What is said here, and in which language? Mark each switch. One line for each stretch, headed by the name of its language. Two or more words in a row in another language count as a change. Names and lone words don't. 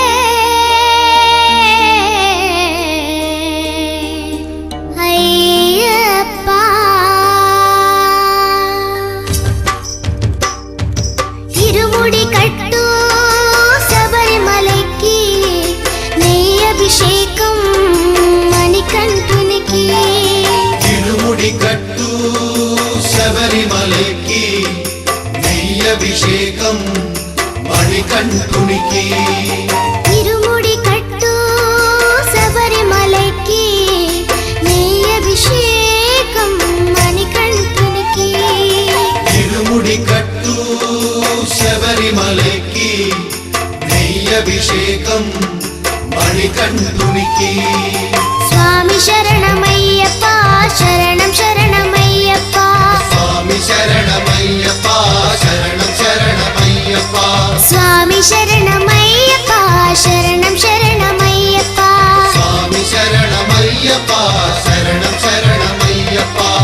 Tamil: ஐயப்பா இருமுடி கட்டு சபரிமலைக்கு நெய் அபிஷேகம் மணிகண்டனுக்கு இருமுடி கட்டு
Telugu: శబరిమలైకి నెయ్యభిషేకం మణికంఠునికి
Tamil: இருமுடி கட்டு சபரிமலைக்கு நெய் அபிஷேகம் மணிகண்டனுக்கு இருமுடி கட்டு
Telugu: శబరిమలైకి నెయ్యభిషేకం మణికంఠునికి
Tamil: சுவாமி சரணமையப்பா சரணம் சரணமையப்பா
Telugu: స్వామి శరణమయ్యప్ప శరణం శరణమయ్యప్ప
Tamil: சுவாமி சரணமையப்பா சரணம் சரணமையப்பா
Telugu: స్వామి శరణమయ్యప్ప శరణం శరణమయ్యప్ప